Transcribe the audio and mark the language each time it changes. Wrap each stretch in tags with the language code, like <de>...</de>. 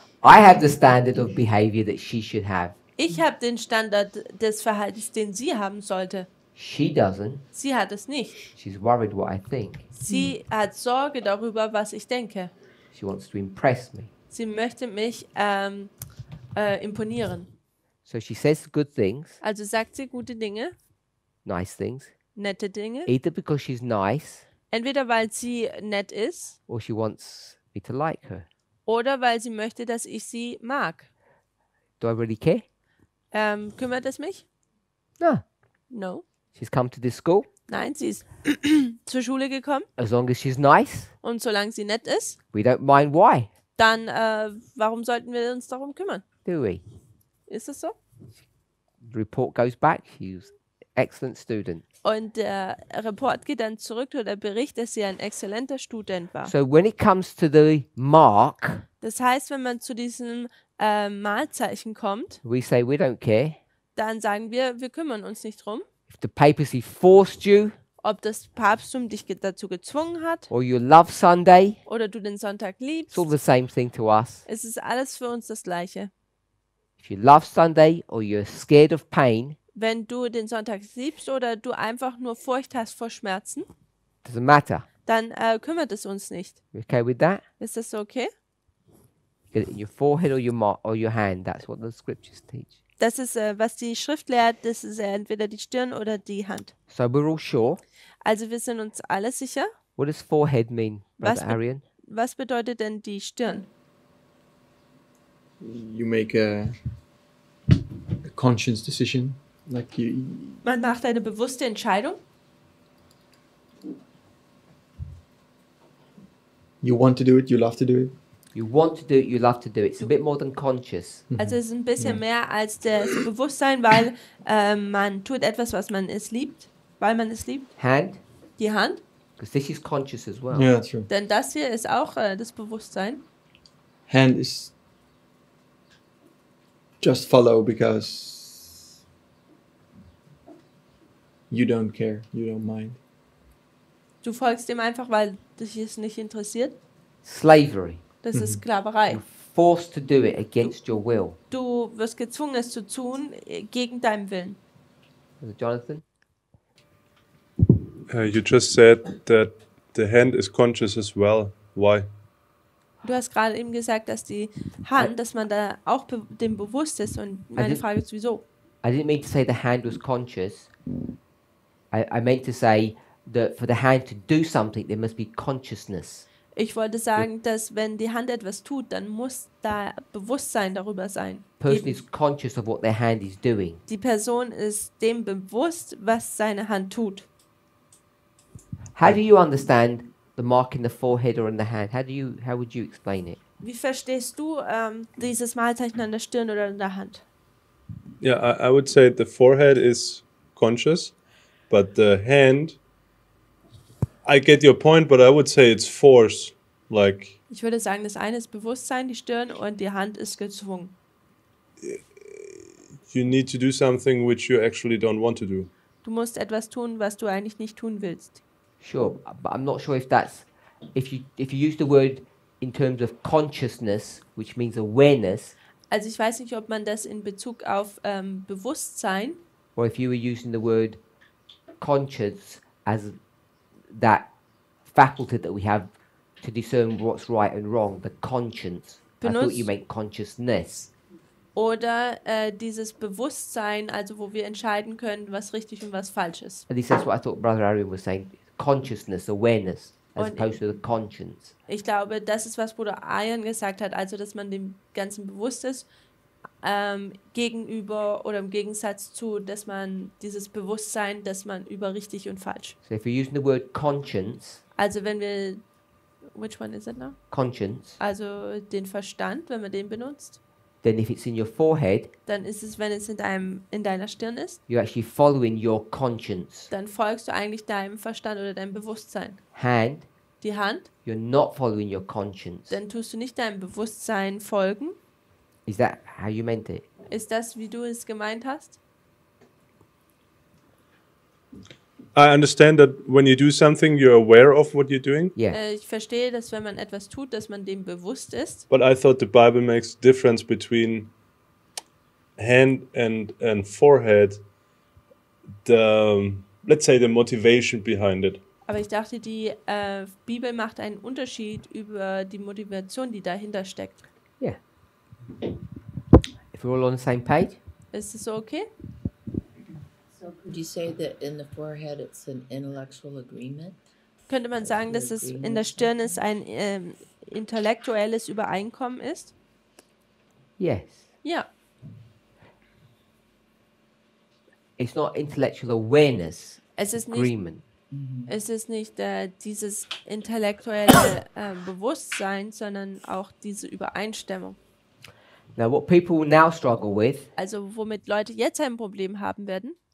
<en>I have the standard of behavior that she should have.</en> <de>Ich habe den Standard des Verhaltens, den sie haben sollte.</de> <en>She doesn't.</en> <de>Sie hat es nicht.</de> <en>She's worried what I think.</en> <de>Sie hat Sorge darüber, was ich denke.</de> <en>She wants to impress me.</en> <de>Sie möchte mich imponieren.</de> <en>So she says good things,</en> <de>Also sagt sie gute Dinge,</de> <en>nice things,</en> <de>nette Dinge.</de> <en>either because she's nice</en> <de>Entweder weil sie nett ist</de> <en>or she wants me to like her.</en> <de>oder weil sie möchte, dass ich sie mag.</de> <en>Do I really care?</en> <de>Kümmert es mich?</de> <en>No. No. She's come to this school.</en> <de>Nein, sie ist zur Schule gekommen</de> <en>As long as she's nice,</en> <de>und solange sie nett ist,</de> <en>we don't mind why,</en> <de>dann warum sollten wir uns darum kümmern?</de> <en>do we?</en> <de>Ist es so?</de> <en>The report goes back. She's an excellent student.</en> <de>Und der Report geht dann zurück oder der Bericht, dass sie ein exzellenter Student war.</de> <en>So when it comes to the mark,</en> <de>Das heißt, wenn man zu diesem Malzeichen kommt,</de> <en>we say we don't care.</en> <de>dann sagen wir kümmern uns nicht drum,</de> <en>If the papacy forced you</en> <de>ob das Papsttum dich dazu gezwungen hat</de> <en>or you love Sunday,</en> <de>oder du den Sonntag liebst.</de> <en>it's all the same thing to us.</en> <de>Es ist alles für uns das Gleiche.</de> <en>If you love Sunday or you're scared of pain,</en> <de>Wenn du den Sonntag liebst oder du einfach nur Furcht hast vor Schmerzen,</de> <en>doesn't matter.</en> <de>dann kümmert es uns nicht.</de> <en>You okay with that?</en> <de>Ist das so okay?</de> <en>Get it in your forehead or your hand. That's what the scriptures teach.</en> <de>Das ist, was die Schrift lehrt, das ist entweder die Stirn oder die Hand.</de> <en>So we're all sure.</en> <de>Also wir sind uns alle sicher.</de> <en>What does forehead mean,</en> <de>Was</de> <en>Brother Arian?</en> <de>Was bedeutet denn die Stirn?</de> <en>You make a conscious decision, like</en> <de>Man macht eine bewusste Entscheidung.</de> <en>you want to do it, you love to do it. You want to do it, you love to do it. It's a bit more than conscious.</en> <de>Also es ist ein bisschen mehr als das Bewusstsein, weil man tut etwas, was man es liebt, weil man es liebt.</de> <en>Hand,</en> <de>Die Hand,</de> <en>because this is conscious as well. Yeah, true.</en> <de>denn das hier ist auch das Bewusstsein.</de> <en>Hand is just follow because you don't care, you don't mind.</en> <de>Du folgst dem einfach, weil dich es nicht interessiert.</de> <en>Slavery.</en> <de>Das ist Sklaverei.</de> <en>Forced to do it against your will.</en> <de>Du wirst gezwungen, es zu tun, gegen deinen Willen.</de> <en>Brother Jonathan? You just said that the hand is conscious as well. Why?</en> <de>Du hast gerade eben gesagt, dass die Hand, dass man da auch dem bewusst ist. Und meine Frage ist, wieso?</de> <en>I didn't mean to say the hand was conscious. I meant to say that for the hand to do something, there must be consciousness.</en> <de>Ich wollte sagen, dass wenn die Hand etwas tut, dann muss da Bewusstsein darüber sein.</de> <en>Person is conscious of what their hand is doing.</en> <de>Die Person ist dem bewusst, was seine Hand tut.</de> <en>How do you understand the mark in the forehead or in the hand? How would you explain it?</en> <de>Wie verstehst du dieses Malzeichen an der Stirn oder in der Hand?</de> <en>Yeah, I would say the forehead is conscious, but the hand, I get your point, but I would say it's force. Like,</en> <de>Ich würde sagen, das eine ist Bewusstsein, die Stirn, und die Hand ist gezwungen.</de> <en>you need to do something which you actually don't want to do.</en> <de>Du musst etwas tun, was du eigentlich nicht tun willst.</de> <en>Sure, but I'm not sure if that's if you use the word in terms of consciousness, which means awareness,</en> <de>Also ich weiß nicht, ob man das in Bezug auf Bewusstsein</de> <en>or if you were using the word conscience as that faculty that we have to discern what's right and wrong, the conscience. I thought you meant consciousness.</en> <de>oder dieses Bewusstsein, also wo wir entscheiden können, was richtig und was falsch ist.</de> <en>At least that's what I thought Brother Arian was saying. Consciousness, awareness, as</en> <de>Und</de> <en>opposed to the conscience.</en> <de>Ich glaube, das ist, was Bruder Arjan gesagt hat, also dass man dem Ganzen bewusst ist, gegenüber oder im Gegensatz zu, dass man dieses Bewusstsein, dass man über richtig und falsch.</de> <en>So if you're using the word conscience,</en> <de>Also wenn wir,</de> <en>which one is it now? conscience,</en> <de>Also den Verstand, wenn man den benutzt,</de> <en>then if it's in your forehead,</en> <de>dann ist es, wenn es in deiner Stirn ist,</de> <en>you're actually following your conscience.</en> <de>dann folgst du eigentlich deinem Verstand oder deinem Bewusstsein.</de> <en>Hand,</en> <de>Die Hand,</de> <en>you're not following your conscience.</en> <de>dann tust du nicht deinem Bewusstsein folgen.</de> <en>Is that how you meant it?</en> <de>Ist das, wie du es gemeint hast?</de> <en>I understand that when you do something, you're aware of what you're doing. Yeah.</en> <de>Ich verstehe, dass wenn man etwas tut, dass man dem bewusst ist.</de> <en>But I thought the Bible makes a difference between hand and forehead. let's say the motivation behind it.</en> <de>Aber ich dachte, die Bibel macht einen Unterschied über die Motivation, die dahinter steckt.</de> <en>Yeah. If we're all on the same page.</en> <de>Ist es so okay?</de> <en>So could you say that in the forehead it's an intellectual agreement?</en> <de>Könnte man sagen, dass es in der Stirn ist ein intellektuelles Übereinkommen ist?</de> <en>Yes.</en> <de>Ja.</de> <en>It's not intellectual awareness.</en> <de>Es ist nicht,</de> <en>Agreement.</en> <de>es ist nicht dieses intellektuelle Bewusstsein, sondern auch diese Übereinstimmung.</de> <en>Now, what people will now struggle with,</en> <de>Also womit Leute jetzt ein Problem haben werden,</de>